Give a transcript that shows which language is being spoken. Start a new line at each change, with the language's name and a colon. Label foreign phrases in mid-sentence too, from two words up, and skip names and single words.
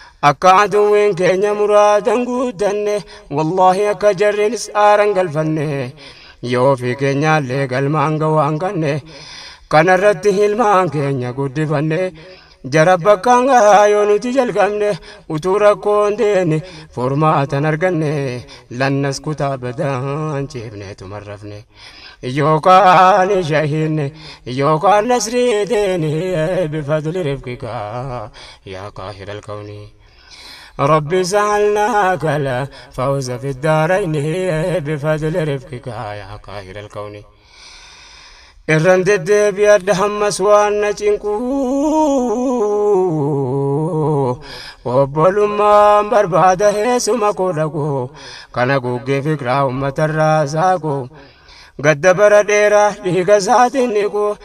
Oromo: akka aduwwiin keenya muraadan guuttanne, wallaahi akka jarrinis aaran galfanne, yoo ofii keenyaallee galmaan gawaan kanne, kanarratti hilmaan keenya guddifanne, jara bakkaan gahaa yoo nuti jalqabne, utuu rakkoon deene, furmaatan arganne, lannas kutaa badaan ciifne tumarrafne. Yookaan shahiinne, yookaan nasrii deene,
Arabic: بفضل رفقك يا قاهر الكون. رب سألناك الفوز في الدارين بفضل رفقك يا قاهر الكون.
Oromo: Irran deddeebi'adha hammas waan na cinqu. Obbolummaan barbaada heessuma koo dhaqu. Kana guggee fikiraa uummatarraa saaqu. Gadda bara dheeraa dhiiga isaatiin niqu.